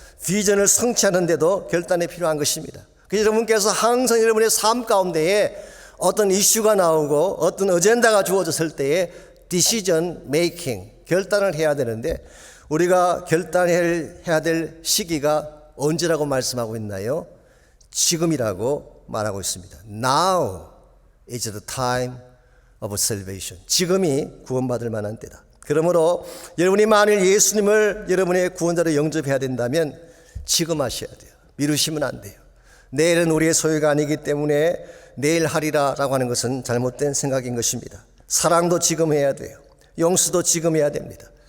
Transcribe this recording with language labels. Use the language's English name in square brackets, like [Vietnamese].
[Korean] 비전을 성취하는 데도 결단이 필요한 것입니다. 그래서 여러분께서 항상 여러분의 삶 가운데에 어떤 이슈가 나오고 어떤 어젠다가 주어졌을 때에 디시전 메이킹, 결단을 해야 되는데 우리가 결단해야 될 시기가 언제라고 말씀하고 있나요? 지금이라고 말하고 있습니다. [English] Now is the time of salvation. [Korean] 지금이 구원받을 만한 때다. 그러므로 여러분이 만일 예수님을 여러분의 구원자로 영접해야 된다면 지금 하셔야 돼요. 미루시면 안 돼요. 내일은 우리의 소유가 아니기 때문에 내일 하리라 라고 하는 것은 잘못된 생각인 것입니다. 사랑도 지금 해야 돼요. 용서도 지금 해야 됩니다.